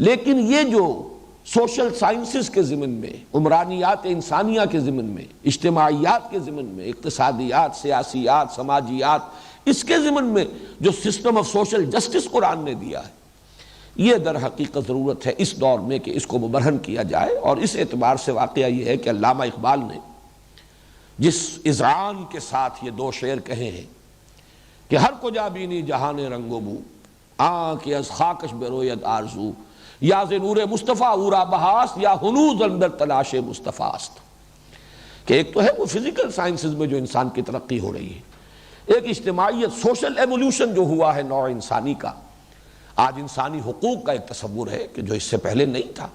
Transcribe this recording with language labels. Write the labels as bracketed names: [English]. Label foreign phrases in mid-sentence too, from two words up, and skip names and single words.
[Urdu] لیکن یہ جو [English] social sciences [Urdu] کے ضمن میں، عمرانیات انسانیہ کے ضمن میں، اجتماعیات کے ضمن میں، اقتصادیات، سیاسیات، سماجیات، اس کے ضمن میں جو [English] system of social justice [Urdu] قرآن نے دیا ہے، یہ در حقیقت ضرورت ہے اس دور میں کہ اس کو مبرہن کیا جائے۔ اور اس اعتبار سے واقعہ یہ ہے کہ علامہ اقبال نے جس اذعان کے ساتھ یہ دو شعر کہے ہیں کہ [Persian] ہر کجا بینی جہان رنگ و بو، آنکھ از خاکش برویت آرزو، یا ز نور مصطفیٰ اورا بہاست، یا ہنوز اندر تلاش مصطفیٰ است۔ [Urdu] کہ ایک تو ہے وہ [English] physical sciences [Urdu] میں جو انسان کی ترقی ہو رہی ہے، ایک اجتماعیت، [English] social evolution [Urdu] جو ہوا ہے نوع انسانی کا۔ آج انسانی حقوق کا ایک تصور ہے کہ جو اس سے پہلے نہیں تھا۔